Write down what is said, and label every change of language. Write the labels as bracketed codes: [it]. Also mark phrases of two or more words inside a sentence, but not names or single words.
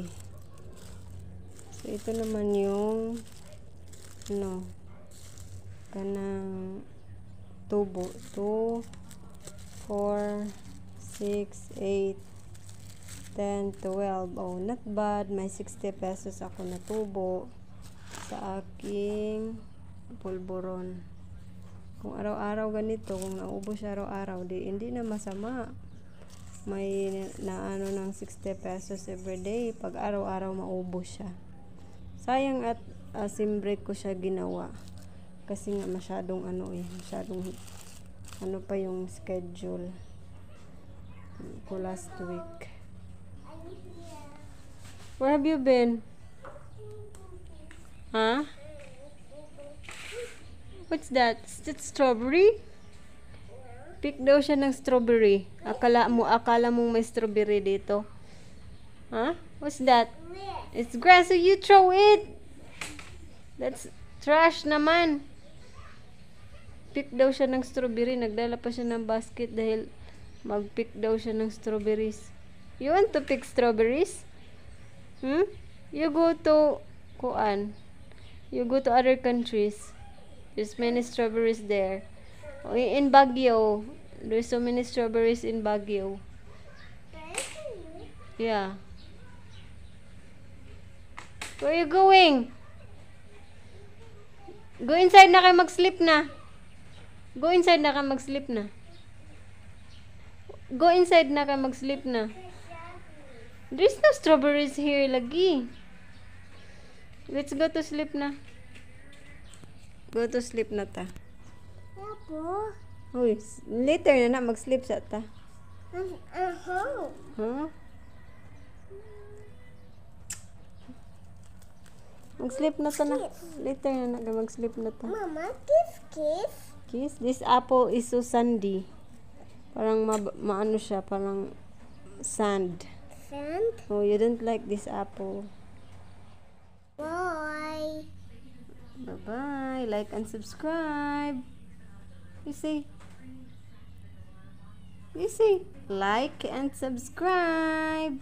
[tl] So, ito naman yung kanang tubo. 2, 4, 6, 8, 10, 12. [en] Oh, not bad. [tl] May 60 pesos ako na tubo sa aking Polvoron. Kung araw-araw ganito, kung naubos siya araw-araw, hindi na masama. May naano ng 60 pesos everyday pag araw-araw maubos siya. Sayang at simbre ko siya ginawa. Kasi nga masyadong masyadong pa yung schedule ko [en] last week. Where have you been? Huh? What's that? Is that strawberry? [tl] Pick daw siya ng strawberry. Akala mong may strawberry dito. [en] Huh? What's that? It's grass, so you throw it. That's trash naman. [tl] Pick daw siya ng strawberry. Nagdala pa siya ng basket dahil mag-pick daw siya ng strawberries. [en] You want to pick strawberries? You go to You go to other countries. There's many strawberries there. In Baguio, there's so many strawberries in Baguio. Yeah. Where are you going? Go inside [tl] na kayo mag-sleep na. [en] Go inside [tl] na kayo mag-sleep na. [en] Go inside [tl] na kayo mag-sleep na. [en] There's no strawberries here lagi. Let's go to sleep na. Go to sleep [tl] na ta. Apo. Uy, later na mag-sleep sa ta. [en] Home. [tl] Huh? Mag-sleep na ta na. Later na mag-sleep na ta. Mama, kiss. [en] Kiss? This apple is so sandy. [tl] Parang maano siya, parang sand. [en] Sand. Oh, you don't like this apple. Bye. Bye-bye. Like and subscribe. You see? Like and subscribe.